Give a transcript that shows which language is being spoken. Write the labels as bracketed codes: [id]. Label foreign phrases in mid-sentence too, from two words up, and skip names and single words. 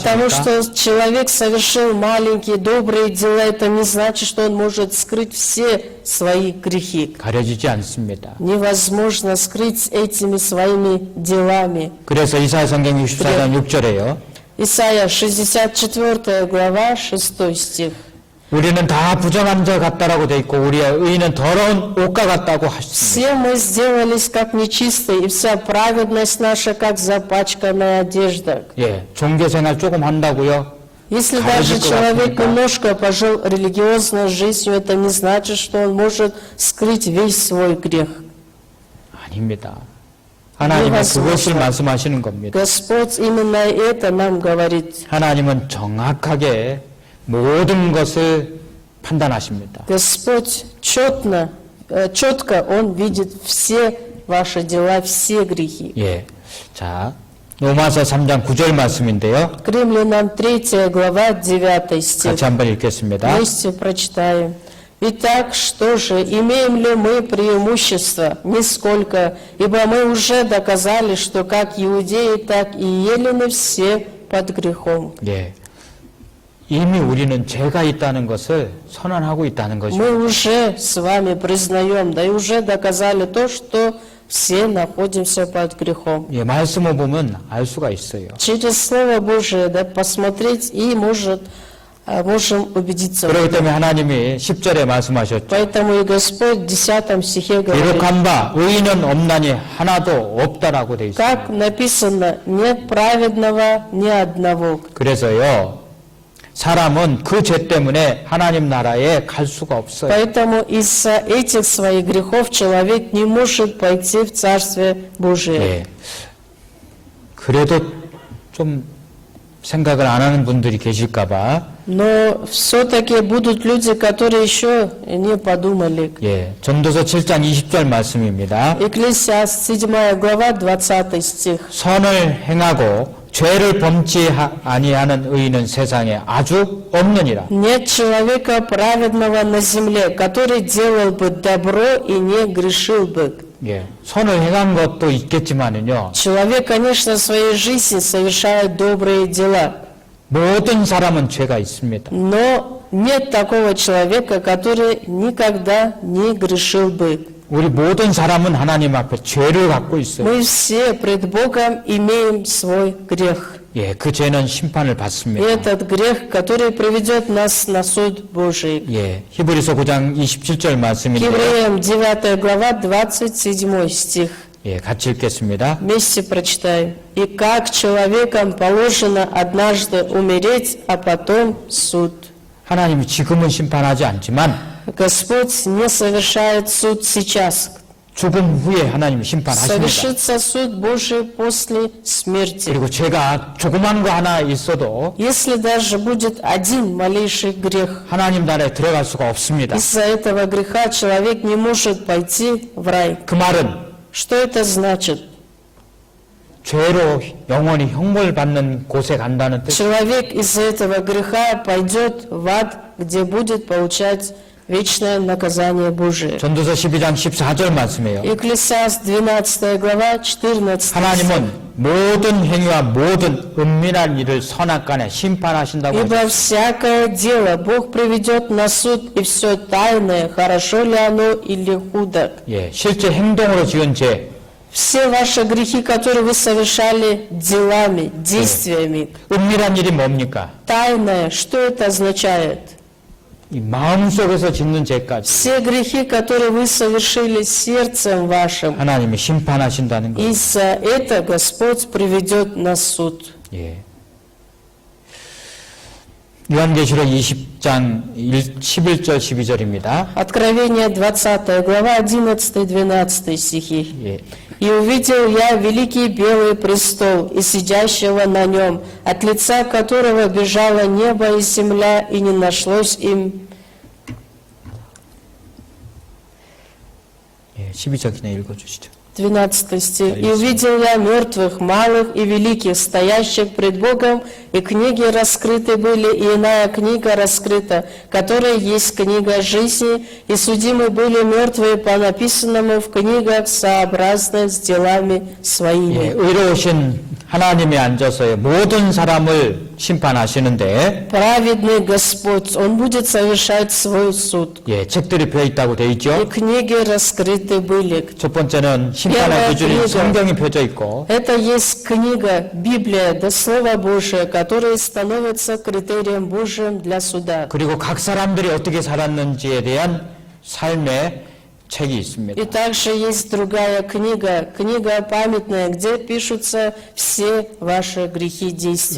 [ru] От того, [ko] 아십니까? [ru] что человек совершил маленькие добрые дела, это не значит, что он может скрыть все свои грехи. [ko] 가려지지 않습니다. [ru] Невозможно скрыть этими своими делами. [ko] 그래서 이사야 성경 64장 6절에요. [ru] Исайя 64 глава 6 стих. [ko] 우리는 다 부정한 자 같다라고 돼 있고 우리의 의는 더러운 옷과 같다고 하셨습니다. [ru] Все мы сделались как нечистые, и вся праведность наша, как запачканная одежда. [ko] 예, 종교 생활 조금 한다고요. [ru] Если [ko] 가려질 [ru] даже [ko] 것 [ru] человек [ko] 같습니까? [ru] немножко пожил религиозной жизнью, это не значит, что он может скрыть весь свой грех. [ko] 아닙니다. 하나님은 그것을 말씀하시는 겁니다. [ru] Господь именно это нам говорит. [ko] 하나님은 정확하게 모든 것을 판단하십니다. [ru] Господь четко Он видит все ваши дела, все грехи. [ko] 예. 자, 로마서 3장 9절 말씀인데요. [ru] К Римлянам 3 глава 9 стих. [ko] 같이 한번 읽겠습니다. [ru] Вместе прочитаем. Итак, что же, имеем ли мы преимущество? Нисколько, ибо мы уже доказали, что как иудеи, так и елены все под грехом. [ko] 예. 이미 우리는 죄가 있다는 것을 선언하고 있다는 것입니다. [ru] Мы уже с вами признаем, да и уже доказали то, что все находимся под грехом. [ko] 예, 말씀을 보면 알 수가 있어요. [ru] Через Слово Божие да, посмотреть и можем убедиться. в [ko] 그렇기 [ru] этом. [ko] 때문에 하나님이 10절에 말씀하셨죠. [ru] Поэтому и Господь в 10 стихе говорит, [ko] 기록한 바 의인은 없나니 하나도 없다라고 돼 있어요. [ru] как написано, нет праведного ни одного. [ko] 그래서요, 사람은 그 죄 때문에 하나님 나라에 갈 수가 없어요. [ru] Поэтому из-за этих своих грехов человек не может пойти в Царствие Божие. [ko] 예. 그래도 좀 생각을 안 하는 분들이 계실까봐, [ru] Но все-таки будут люди, которые еще не подумали. [ko] 예, 전도서 7장 20절 말씀입니다. [ru] Экклесиаст, 7 глава, 20 стих. [ko] 선을 행하고 죄를 범치 아니하는 의인은 세상에 아주 없느니라. [ru] Нет человека праведного на земле, который делал бы добро и не грешил бы. [ko] 예, 선을 행한 것도 있겠지만은요, [ru] Человек, конечно, в своей жизни совершает добрые дела, [ko] 모든 사람은 죄가 있습니다. [ru] но нет такого человека, который никогда не грешил бы. [ko] 우리 모든 사람은 하나님 앞에 죄를 갖고 있어요. [ru] Мы все пред Богом имеем свой грех. [ko] 예, 그 죄는 심판을 [ru] И [ko] 받습니다. [ru] этот грех, который приведет нас на суд Божий. [ko] 예, 히브리서 9장 27절 말씀인데, [ru] Евреям 9 глава, 27 стих. [ko] 예, 같이 읽겠습니다. [ru] Вместе прочитаем. «И как человекам положено однажды умереть, а потом суд». [ko] 하나님이 지금은 심판하지 않지만 [ru] Господь не совершает суд сейчас. [ko] 죽음 후에 하나님이 심판하십니다. [ru] Совершится суд Божий после смерти. [ko] 그리고 죄가 조그만 거 하나 있어도 [ru] Если даже будет один малейший грех, [ko] 하나님 나라에 들어갈 수가 없습니다. [ru] из-за этого греха человек не может пойти в рай. [ko] 그 말은 [ru] Что это значит? [ko] 죄로 영원히 형벌 받는 곳에 간다는 뜻. [ru] Человек из-за этого греха пойдет в ад, где будет получать вечное наказание Божие. [ko] 전도서 12장 14절 말씀이에요. [ru] Экклесиаст 12 глава 14 стих. [ko] 하나님은 모든 행위와 모든 은밀한 일을 선악간에 심판하신다고 [ru] Ибо [ko] 하셨어요. [ru] всякое дело Бог приведет на суд, и все тайное, хорошо ли оно или худо. [ko] 예, 실제 행동으로 지은 죄, [ru] Все ваши грехи, которые вы совершали делами, действиями, [ko] 은밀한 일이 뭡니까? [ru] тайное, что это означает? [ko] 이 마음속에서 짓는 죄까지 [ru] Все грехи, которые вы совершили сердцем вашим, [ko] 하나님이 심판하신다는 거예요. [ru] из-за этого Господь приведет на суд. [ko] 예. 요한계시록 20장 11절 12절입니다. [ru] Откровение 20 глава 11-12 стихи. [ko] 예. [ru] «И увидел я великий белый престол и сидящего на нем, от лица которого бежало небо и земля, и не нашлось им». [ko] 예, 12절 그냥 읽어주시죠. [ru] 12 стих. «И увидел я мертвых, малых и великих, стоящих пред Богом, и книги раскрыты были, и иная книга раскрыта, которая есть книга жизни, и судимы были мертвые по написанному в книгах сообразно с делами [ko] 예, [ru] своими». [ko] 의로우신 하나님이 앉아서 모든 사람을 심판하시는데, [ru] Праведный Господь, Он будет совершать свой суд. [ko] 예, 책들이 펴 있다고 돼 [ru] И [ko] 있죠. [ru] книги раскрыты были. [ko] 첫 번째는 심판의 [ru] Первая [ko] 기준인 [ru] книга. [ko] 성경이 펴져 있고, [ru] Это есть книга, Библия, да Слово Божие, которое становится критерием Божьим для суда. [ko] 그리고 각 사람들이 어떻게 살았는지에 대한 삶의 책이 있습니다. [ru] И также есть другая книга, книга памятная, где пишутся все ваши грехи и действия.